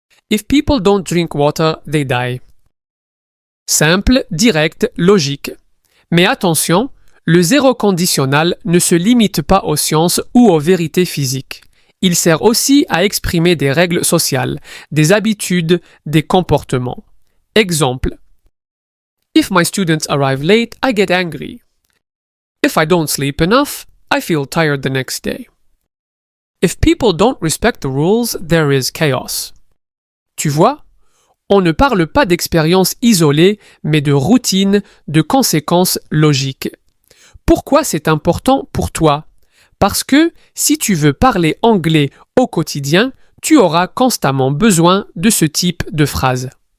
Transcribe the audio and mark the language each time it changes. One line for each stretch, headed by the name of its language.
English: If people don't drink water, they die.
French: Simple, direct, logique. Mais attention, le zéro conditionnel ne se limite pas aux sciences ou aux vérités physiques. Il sert aussi à exprimer des règles sociales, des habitudes, des comportements. Exemple.
English: If my students arrive late, I get angry. If I don't sleep enough, I feel tired the next day. If people don't respect the rules, there is chaos.
French: Tu vois, on ne parle pas d'expériences isolées, mais de routines, de conséquences logiques. Pourquoi c'est important pour toi ? Parce que si tu veux parler anglais au quotidien, tu auras constamment besoin de ce type de phrase.